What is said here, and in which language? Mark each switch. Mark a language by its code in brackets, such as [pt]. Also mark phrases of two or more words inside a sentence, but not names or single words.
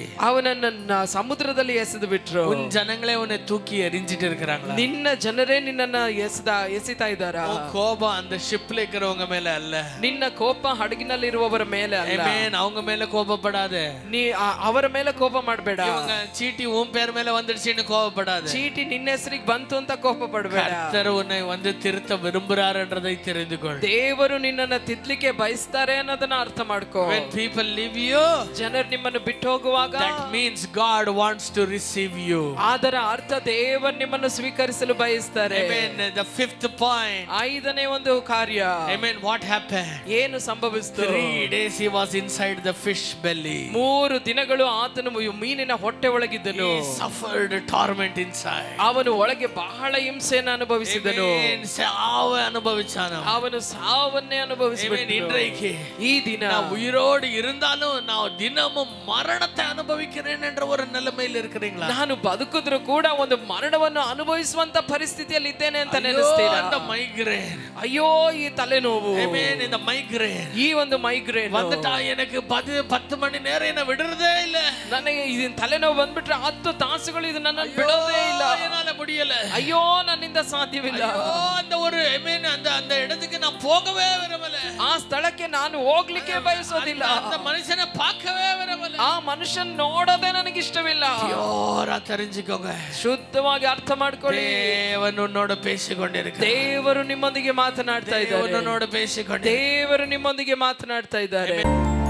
[kn] ಅವನನ್ನ ಸಮುದ್ರದಲ್ಲಿ ಎಸೆದು ಬಿಟ್ರು. [ta] உன் ஜனங்களே உன்னை தூக்கி எறிஞ்சிட்டு இருக்காங்களா? [kn] ನಿನ್ನ ಜನರೇ ನಿನ್ನನ್ನ ಎಸಿತಾ ಇದ್ದಾರಾ? [ta] கோபம் அந்த ஷிப்ல இருக்கிறவங்க மேல அல்ல, [kn] ನಿನ್ನ ಕೋಪ ಹಡಗಿನಲ್ಲಿರುವವರ ಮೇಲೆ ಅಲ್ಲ. [ta] amen, அவங்க மேல கோபப்படாத. [kn] ನೀ ಅವರ ಮೇಲೆ ಕೋಪ ಮಾಡಬೇಡ. [ta] இவங்க சீட்டி உன் பேர் மேல வந்துடுச்சுன்னு கோபப்படாத. [kn] ಚೀಟಿ ನಿನ್ನ ಹೆಸರಿಗೆ ಬಂತು ಅಂತ ಕೋಪ ಪಡಬೇಡ. [ta] கர்த்தர் உன்னை வந்து திருத்த விரும்புறார்ன்றதை தெரிந்து கொள். [kn] ದೇವರು ನಿನ್ನನ್ನ ತಿದ್ಲಿಕ್ಕೆ ಬಯಸ್ತಾರೆ ಅನ್ನೋದನ್ನ ಅರ್ಥ ಮಾಡ್ಕೋ. [en] When people leave you, [kn] ಜನರು ನಿಮ್ಮನ್ನು ಬಿಟ್ಟು ಹೋಗುವಾಗ, [en] that means God wants to receive you. [kn] ಅದರ ಅರ್ಥ ದೇವರು ನಿಮ್ಮನ್ನು ಸ್ವೀಕರಿಸಲು ಬಯಸ್ತಾರೆ. [en] Amen. The fifth point, [kn] ಐದನೇ ಒಂದು ಕಾರ್ಯ, [en] amen, what happened? [kn] ಏನು ಸಂಭವಿಸಿತು? [en] 3 days he was inside the fish belly. [kn] 3 ದಿನಗಳು ಆತನು ಮೀನಿನ ಹೊಟ್ಟೆ ಒಳಗಿದ್ದನು. [en] He suffered torment inside. [kn] ಅವನು ಒಳಗೆ ಬಹಳ ಹಿಂಸೆಯನ್ನು ಅನುಭವಿಸಿದನು. Amen. ಸಾವು ಅನುಭವಿಸಾನ. ಅವನು ಸಾವನ್ನೇ ಅನುಭವಿಸಿದನು. [ta] இன்றைக்கு [kn] ಈ ದಿನ [ta] நான் உயிரோடு இருந்தாலும் நான் தினமும் மரணத்தை அனுபவிக்கிறேன் என்ற ஒரு நிலைமையில் இருக்கிறீங்களா? [kn] ನಾನು ಬದುಕಿದ್ರು ಕೂಡ ಒಂದು ಮರಣವನ್ನು ಅನುಭವಿಸುವಂತ ಪರಿಸ್ಥಿತಿಯಲ್ಲಿ ಇದ್ದೇನೆ ಅಂತ ನೆನೆಸ್ತೀರಾ? [ta] அந்த மைக்ரேன், [kn] ಅಯ್ಯೋ ಈ ತಲೆನೋವು, [ta] amen, இந்த மைக்ரேன் [kn] ಈ ಒಂದು ಮೈಗ್ರೇನ್ [ta] வந்துட்டா எனக்கு 10 மணி நேரம் என்ன விடுறதே இல்ல. [kn] ನನಗೆ ಇದನ್ನ ತಲೆನೋವು ಬಂದ್ಬಿಟ್ರೆ 10 ತಾಸುಗಳು ಇದು ನನ್ನನ್ನು ಬಿಡೋದೇ ಇಲ್ಲ. [ta] என்னால முடியல. [kn] ಅಯ್ಯೋ ನನ್ನಿಂದ ಸಾಧ್ಯವಿಲ್ಲ. [ta] அந்த ஒரு amen, அந்த இடத்துக்கு நான் போகவே விரும்பல. [kn] ಆ ಸ್ಥಳಕ್ಕೆ ನಾನು ಹೋಗ್ಲಿಕ್ಕೆ ಬಯಸೋದಿಲ್ಲ. [ta] அந்த மனுஷனை பார்க்கவே விரும்பல. [kn] ಆ ಮನುಷ್ಯನ ನೋಡೋದೇ ನನಗೆ ಇಷ್ಟವಿಲ್ಲ. [ta] ಪ್ಯೂರಾ தெரிஞ்சுக்கோங்க, [kn] ಶುದ್ಧವಾಗಿ ಅರ್ಥ ಮಾಡ್ಕೊಳ್ಳಿ. [ta] தேவன் உன்னோட பேசிக்கொண்டிருக்கிறார். [kn] ದೇವರು ನಿಮ್ಮೊಂದಿಗೆ ಮಾತನಾಡ್ತಾ ಇದ್ದಾರೆ. [ta] தேவன் உன்னோட பேசிக்கொண்டிருக்கிறார். [kn] ದೇವರು ನಿಮ್ಮೊಂದಿಗೆ ಮಾತನಾಡ್ತಾ ಇದ್ದಾರೆ.